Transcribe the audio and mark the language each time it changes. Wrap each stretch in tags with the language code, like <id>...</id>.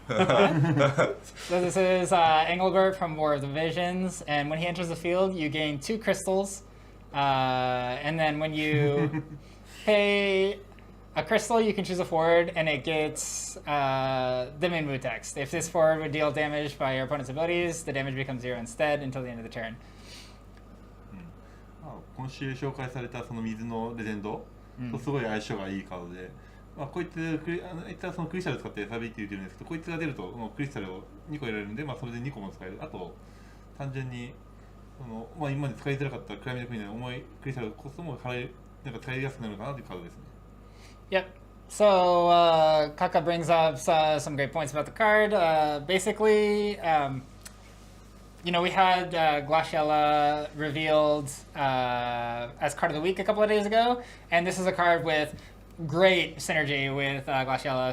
<en>So this is Engelbert from War of the Visions, and when he enters the field, you gain 2 crystals. And then when you pay a crystal, you can choose a forward, and it gets the Minwu text. If this forward would deal damage by your opponent's abilities, the damage becomes 0 instead until the end of the turn.</en> <ja>今週紹介されたその水のレジェンドとすごい相性がいいカードで、まあ、こいついったそのクリスタルを使ってサビって言ってるんですけど、こいつが出るとこのクリスタルを2個入れるんで、まあ、それで2個も使える。あと単純にまあ、今まで使いづらかったクライミングクイーンの重いクリスタルコストもなんか使いやすくなるかなというカードですね。</ja> <en>Yep. So Kakka brings up some great points about the card. Basically, we had Glaciella revealed as card of the week a couple of days ago, and this is a card with great synergy with Glaciella.</en>